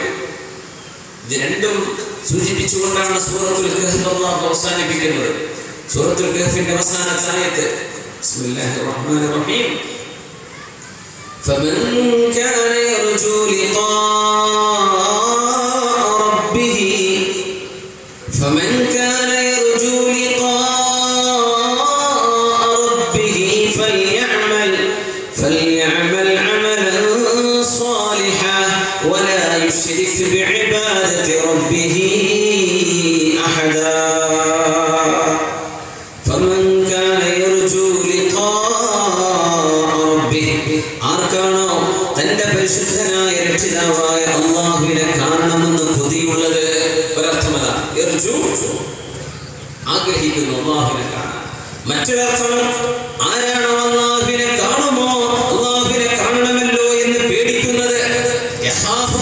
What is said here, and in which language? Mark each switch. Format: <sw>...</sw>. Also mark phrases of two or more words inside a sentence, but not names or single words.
<ml>ഇത് രണ്ടും സൂചിപ്പിച്ചുകൊണ്ടാണ് സൂറത്തുൽ കഹ്ഫ് അല്ലാഹു അവസാനിപ്പിക്കുന്നത്. സൂറത്തുൽ കഹ്ഫിന്റെ അവസാനത്തെ ആയത്ത്</ml> <ar>بسم الله الرحمن الرحيم. فمن كان يرجو لقاء ربه فمن كان يرجو فليعمل عملا صالحا ولا يشرك بعبادة ربه أحدا. فمن كان يرجو لقاء ربه,</ar> <ml>ആർക്കാണോ തന്റെ പരിശുദ്ധനായ രക്ഷിതാവായ അല്ലാഹുവിനെ കാണണമെന്ന് കൊതിയുള്ളത്, ഒരർത്ഥമതാ യർജു, ആഗ്രഹിക്കുന്നു അല്ലാഹുവിനെ കാണാൻ. മറ്റൊരർത്ഥം, ആരാണോ അല്ലാഹുവിനെ കാണുമോ അല്ലാഹുവിനെ കാണണമല്ലോ എന്ന് പേടിക്കുന്നത്, യഖാഫു,</ml>